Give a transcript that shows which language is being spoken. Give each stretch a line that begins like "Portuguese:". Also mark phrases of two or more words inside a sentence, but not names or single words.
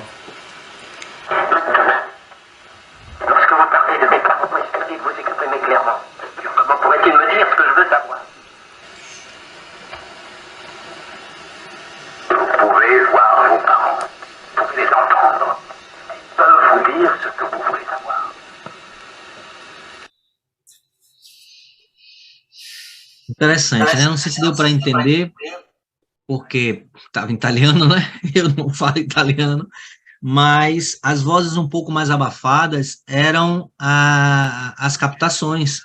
French: Maintenant, lorsque vous parlez de mes parents, est-ce que vous exprimez clairement? Comment pourrait-il me dire ce que je veux savoir? Vous pouvez voir vos parents, vous pouvez les entendre. Ils peuvent vous dire ce que vous voulez savoir.
Portuguese: Interessante, né? Não sei se deu para entender, porque estava em italiano, né? Eu não falo italiano, mas as vozes um pouco mais abafadas eram as captações.